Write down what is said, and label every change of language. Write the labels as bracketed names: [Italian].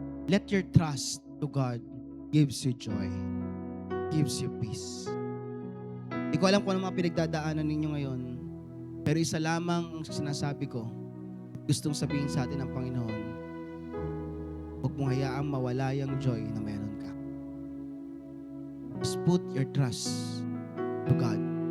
[English] Let your trust to God gives you joy, gives you peace. [Filipino] Hindi ko alam kung ano mga pinagdadaanan ninyo ngayon, pero isa lamang ang sinasabi ko, gustong sabihin sa atin ng Panginoon, huwag mong hayaang mawala yung joy na meron ka. [English] Just put your trust to God.